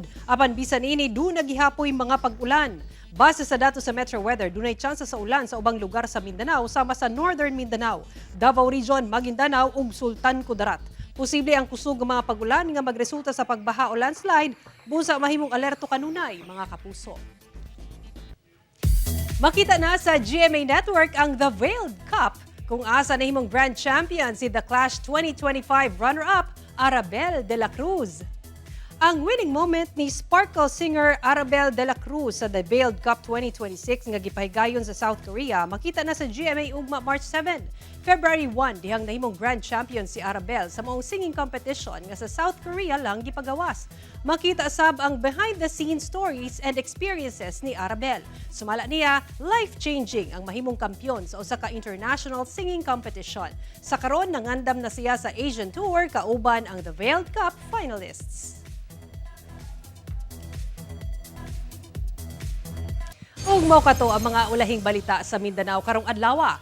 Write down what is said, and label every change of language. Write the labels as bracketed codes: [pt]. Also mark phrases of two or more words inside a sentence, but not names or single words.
[ceb] Apan bisan ini duna gihapoy mga pag-ulan. Base sa datos sa Metro Weather, dunay tsansa sa ulan sa ubang lugar sa Mindanao sama sa Northern Mindanao, Davao Region, Maguindanao ug Sultan Kudarat. Posible ang kusog nga mga pag-ulan nga magresulta sa pagbaha o landslide, busa mahimong alerto kanunay mga kapuso. Makita na sa GMA Network ang The Veiled Cup kung asa na himong [en] grand champion [ceb] si The Clash 2025 runner-up Arabel de la Cruz. Ang [en] winning moment [ceb] ni Sparkle singer Arabel de la Cruz sa The Veiled Cup 2026 nga gipahigayon sa South Korea makita na sa GMA ugma March 7. February 1 dihang nahimong [en] grand champion [ceb] si Arabel sa maong [en] singing competition [ceb] nga sa South Korea lang gipagawas. Makita sab ang [en] behind-the-scenes stories and experiences [ceb] ni Arabel. Sumala niya, life-changing ang mahimong kampyon sa usa ka [en] international singing competition. [ceb] Sa karon nangandam na siya sa Asian Tour kauban ang The Veiled Cup finalists. Ug mao kato ang mga ulahing balita sa Mindanao karong adlaw.